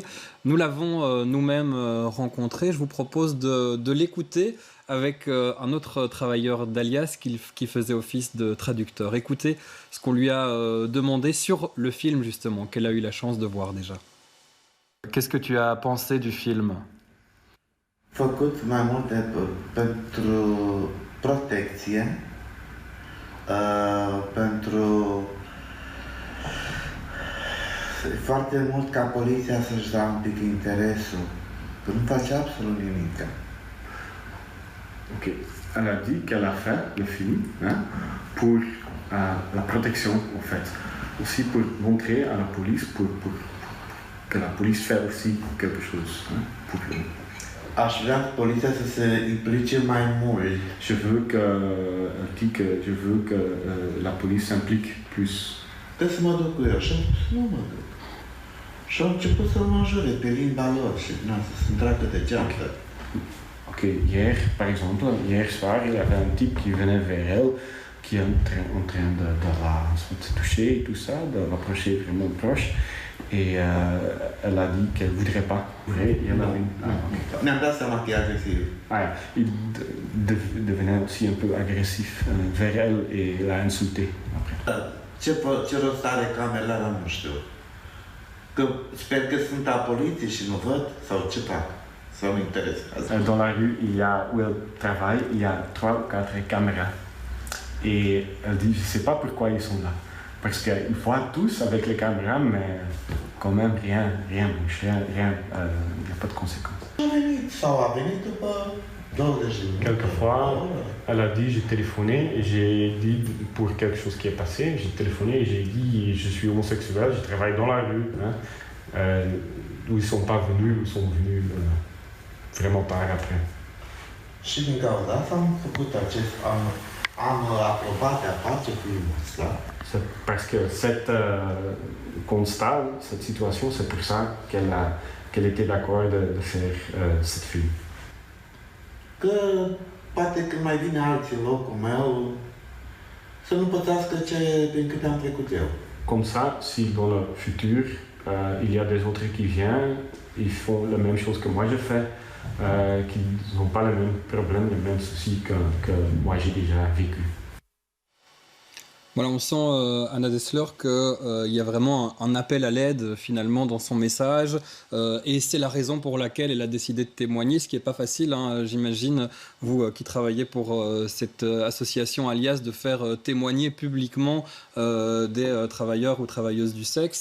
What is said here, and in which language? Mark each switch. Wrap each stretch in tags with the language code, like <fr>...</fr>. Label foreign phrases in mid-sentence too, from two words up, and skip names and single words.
<fr>Nous l'avons nous-mêmes rencontrée. Je vous propose de l'écouter avec un autre travailleur d'Alias qui faisait office de traducteur. Écoutez ce qu'on lui a demandé sur le film justement, qu'elle a eu la chance de voir déjà. Qu'est-ce que tu as pensé du film?</fr> <ro>Făcut mai multe pentru protecție, pentru foarte mult ca poliția să-și dea un pic interesul, că nu face absolut nimic.</ro> <fr>Ok, elle a dit qu'elle a fait le film pour la protection en fait, aussi pour montrer à la police, pour que la police fait aussi quelque chose pour eux.</fr> <ro>Aș vrea poliția să se implice mai mult.</ro> <fr>Je veux que la police s'implique plus.</fr> <ro>Că să mă duc cu eu și nu mă duc. Și au început să mă înjure pe limba lor și să-mi tragă de geantă.</ro> <fr>Ok, hier par exemple, hier soir, il y avait un type qui venait vers elle, qui est en train de la toucher et tout ça, de l'approcher vraiment proche. Et elle a dit qu'elle ne voudrait pas.</fr> <ro>Ne-am dat seama că e agresiv.</ro> <fr>Il devenait aussi un peu agressif vers elle et l'a insulté après.</fr> <ro>Ce rost are camera ăla, nu știu. Că sper că sunt la poliție și nu văd, sau ce fac? Sau nu interesează.</ro> <fr>Dans la rue, où elle travaille, il y a 3 ou 4 caméras. Et elle dit, je ne sais pas pourquoi ils sont là. Parce qu'ils voient tous avec les caméras, mais quand même rien, il n'y a pas de conséquences. Quelquefois, elle a dit, j'ai téléphoné et j'ai dit pour quelque chose qui est passé, j'ai téléphoné et j'ai dit, je suis homosexuel, je travaille dans la rue, où ils ne sont pas venus, ils sont venus vraiment tard après.</fr> <ro>Și din cauza asta am aprobat de a face filmul ăsta.</ro> <fr>C'est parce que cette constat, cette situation, c'est pour ça qu'elle était d'accord de faire cette film.</fr> <ro>Că poate când mai vine alții în locul meu, să nu pățească prin câte am trecut eu.</ro> <fr>Comme ça, si dans le futur, il y a des autres qui viennent, ils font la même chose que moi je fais, qui n'ont pas les mêmes problèmes, les mêmes soucis que moi j'ai déjà vécu. Voilà, on sent, Anna Dessler, qu'il y a vraiment un appel à l'aide finalement dans son message, et c'est la raison pour laquelle elle a décidé de témoigner, ce qui n'est pas facile, j'imagine, vous qui travaillez pour cette association Alias, de faire témoigner publiquement des travailleurs ou travailleuses du sexe.</fr>